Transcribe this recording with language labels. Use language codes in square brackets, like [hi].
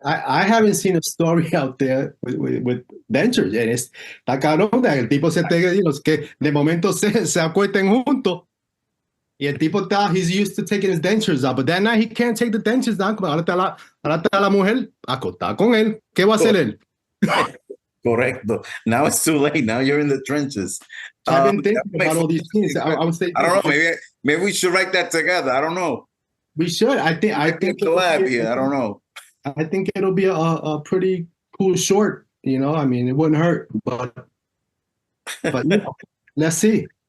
[en] I haven't seen a story out there with dentures. And [es] está cabrón que el tipo se pegue, [en] you know, [es] que de momento se acuesten juntos. Y el tipo [en] he's used to taking his dentures out, but that night he can't take the dentures down. [es] Ahora está la mujer acostada con él. ¿Qué va a hacer él? correcto. [en] Now it's too late. Now you're in the trenches. So I've been thinking about all these things. I would say, I don't know. Maybe we should write that together. I don't know. we should. I think the lab here. I don't know. I think it'll be a pretty cool short. You know, I mean, it wouldn't hurt, but you know, let's see.